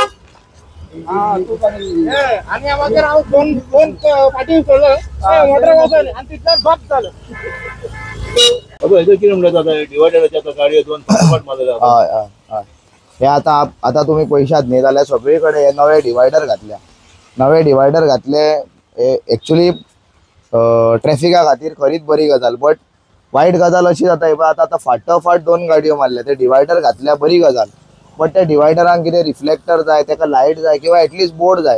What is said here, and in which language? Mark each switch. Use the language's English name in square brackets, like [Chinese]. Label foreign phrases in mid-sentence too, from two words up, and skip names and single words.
[Marathi] आणि आम्हाला राहू दोन दोन पाठी सोडलं मोटर बसवले आणि तिथलं बस झालं. [Konkani] किती म्हणत आता डिवायडरच्या आता गाडी दोन पाठ मारलेल्या आता. हय हय हय हे आता तुम्ही पैशात न्ही जाल्यार सगळीकडे हे नवे डिवायडर घातल्या. नवे डिवायडर घातले एक्चुअली ट्रॅफिका खातीर खरीच बरी गजाल. बट वायट गजाल अशी जाता हे आता आता फाटोफाट 2 गाडयो मारल्या. ते डिवायडर घातल्या बरी गजाल. बट त्या डिवायडरांक कितें रिफ्लेक्टर जाय, ताका लायट जाय किंवा एटलीस्ट बोर्ड जाय.